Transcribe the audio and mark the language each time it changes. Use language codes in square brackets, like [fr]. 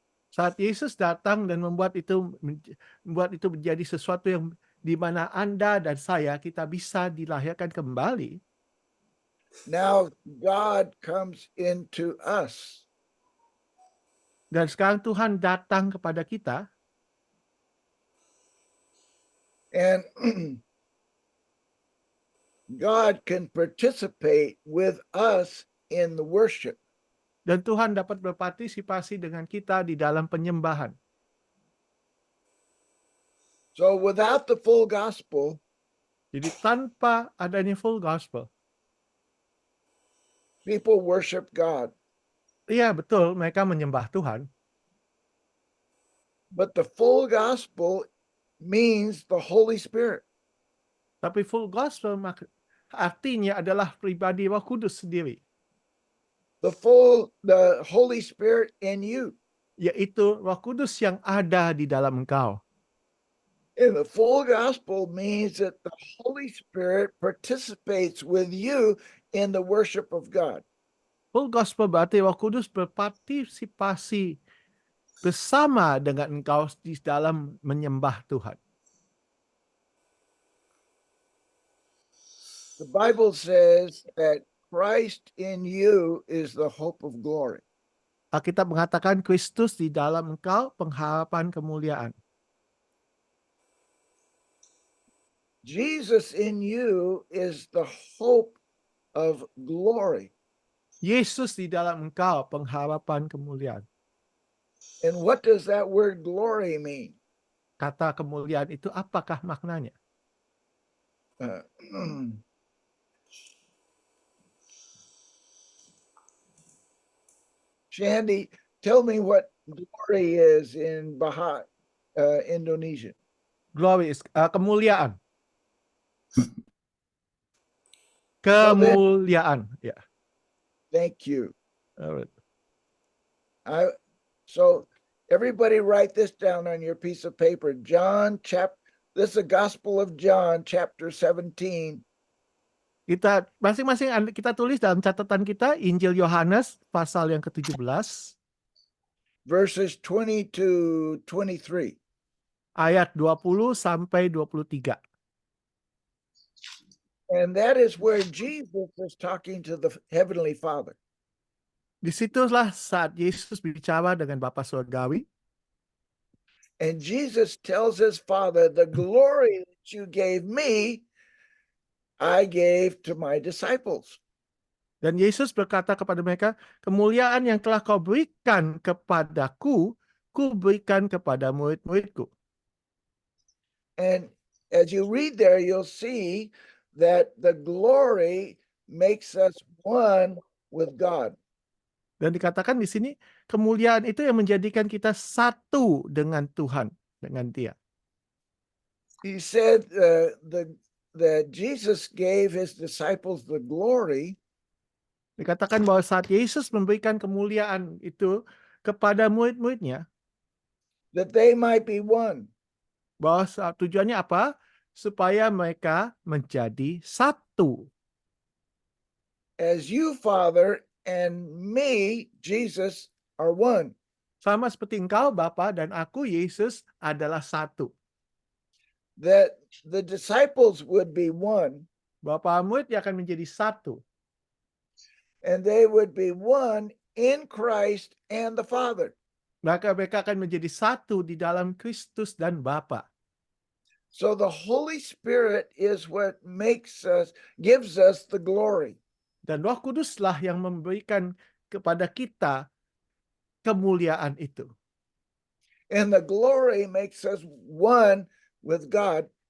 [id] Saat Yesus datang dan membuat itu menjadi sesuatu yang di mana Anda dan saya kita bisa dilahirkan kembali. [en] now God comes into us. [id] Dan sekarang Tuhan datang kepada kita. [en] And God can participate with us in the worship. [id] Dan Tuhan dapat berpartisipasi dengan kita di dalam penyembahan. [en] So without the full gospel, [id] Jadi tanpa adanya full gospel, [en] people worship God. [id] iya betul mereka menyembah Tuhan. [en] But the full gospel means the Holy Spirit. [id] Tapi full gospel artinya adalah pribadi Roh Kudus sendiri. [en] The Holy Spirit in you. [id] Yaitu Roh Kudus yang ada di dalam engkau. [en] And the full gospel means that the Holy Spirit participates with you in the worship of God. [id] Full gospel berarti Roh Kudus berpartisipasi bersama dengan engkau di dalam menyembah Tuhan. [en] The Bible says that Christ in you is the hope of glory. [id] Alkitab mengatakan Kristus di dalam engkau pengharapan kemuliaan. [en] Jesus in you is the hope of glory. [id] Yesus di dalam engkau pengharapan kemuliaan. [en] And what does that word glory mean? [id] Kata kemuliaan itu apakah maknanya? [en] Uh, Shandy, tell me what glory is in Bahasa Indonesia. Glory is kemuliaan. Well, then- [id] Kemuliaan. Ya. [en] Thank you. Alright. So everybody write this down on your piece of paper. This is the Gospel of John, chapter 17, [id] Kita masing-masing kita tulis dalam catatan kita Injil Yohanes pasal yang ke-17 [en] verses 20 to 23. [id] ayat 20 sampai 23. [en] And that is where Jesus is talking to the Heavenly Father. [id] Disitulah saat Yesus bicara dengan Bapa Surgawi. [en] And Jesus tells his Father, the glory that you gave me, I gave to my disciples. [id] Dan Yesus berkata kepada mereka, kemuliaan yang telah kau berikan kepadaku, ku berikan kepada murid-muridku. [en] And as you read there, you'll see that the glory makes us one with God. [id] Dan dikatakan di sini, kemuliaan itu yang menjadikan kita satu dengan Tuhan, dengan Dia. [en] He said that Jesus gave his disciples the glory [id] Dikatakan bahwa saat Yesus memberikan kemuliaan itu kepada murid-muridnya, [en] that they might be one. [id] bahwa tujuannya apa? Supaya mereka menjadi satu. [en] As you, Father, and me, Jesus, are one. [id] Sama seperti engkau, Bapa, dan aku, Yesus, adalah satu. [en] That the disciples would be one, [id] Bapa murid akan menjadi satu. [en] and they would be one in Christ and the Father. [id] Maka mereka akan menjadi satu di dalam Kristus dan Bapa. [en] So the Holy Spirit is what gives us the glory. [id] Dan Roh Kuduslah yang memberikan kepada kita kemuliaan itu. [en] And the glory makes us one with God.